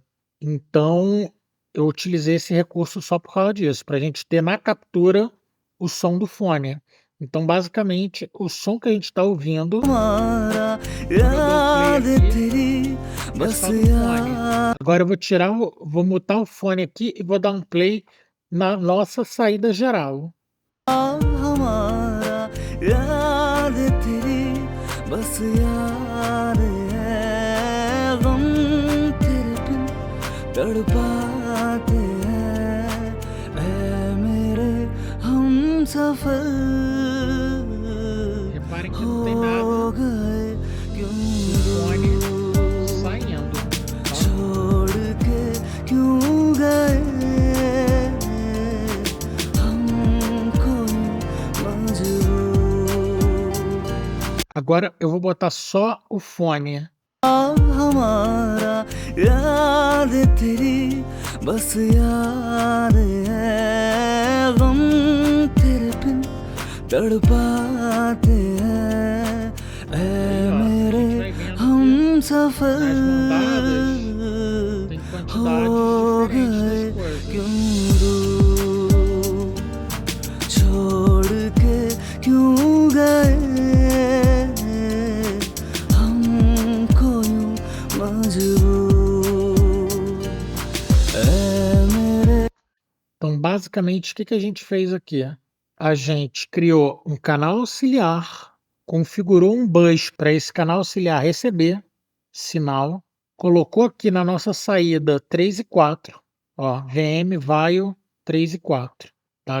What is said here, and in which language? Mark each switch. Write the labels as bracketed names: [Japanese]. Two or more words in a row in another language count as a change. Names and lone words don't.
[Portuguese] Então, eu utilizei esse recurso só por causa disso, para a gente ter na captura o som do fone. Então, basicamente, o som que a gente está ouvindo, [Hindi] हमारा [Portuguese] quando eu dou [Hindi] याद [Portuguese] play aqui, [Hindi] तेरी [Portuguese] é [Hindi] बस [Portuguese] só do fone. [Hindi] याद [Portuguese] Agora eu vou tirar, vou mutar o fone aqui e vou dar um play na nossa saída geral. [Hindi] हमारा याद तेरी बस याद है गम तेरे बिन तड़पाते हैं ऐ मेरे हम सफल [Portuguese] Reparem que não tem nada [Hindi] हो गए क्यों [Portuguese] do fone [Hindi] दूर [Portuguese] saindo, tá? [Hindi] छोड़ के क्यों गए हमको यूं मजबूर [Portuguese] Agora eu vou botar só o fone. [Hindi] हमारा याद तेरी बस याद है गम तड़पाते हैं ऐ [Portuguese] Aí, ó, a [Hindi] मेरे [Portuguese] gente vai vendo [Hindi] हम [Portuguese] que [Hindi] सफर [Portuguese] nas mandadas tem [Hindi] हो [Portuguese] quantidades diferentes [Hindi] गए [Portuguese] das [Hindi] क्यों [Portuguese] coisas. [Hindi] दूर छोड़ के क्यों गए हमको यूं मजबूर ऐ मेरे [Portuguese] Então, basicamente, o que que a gente fez aqui? A gente criou um canal auxiliar, configurou um bus para esse canal auxiliar receber sinal, colocou aqui na nossa saída 3 e 4, ó, VM Vaio 3 e 4, tá?